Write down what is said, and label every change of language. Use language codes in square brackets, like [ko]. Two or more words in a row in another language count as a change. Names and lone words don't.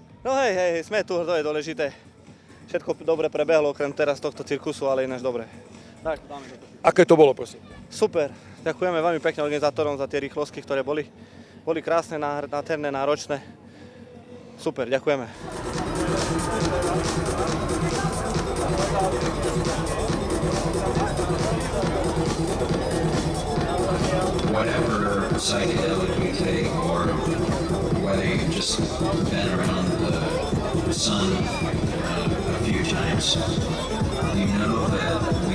[sk] No hej, sme tu, to je dôležité. Všetko dobre prebehlo, okrem teraz tohto cirkusu, ale ináč dobre. Tak, dáme to. Aké to bolo, prosím? Super, ďakujeme veľmi pekne organizátorom za tie rýchlostky, ktoré boli krásne, nádherné, náročné. Super, ďakujeme. [en] Whatever psychedelic you take, or whether you just been around the sun a few times, you know that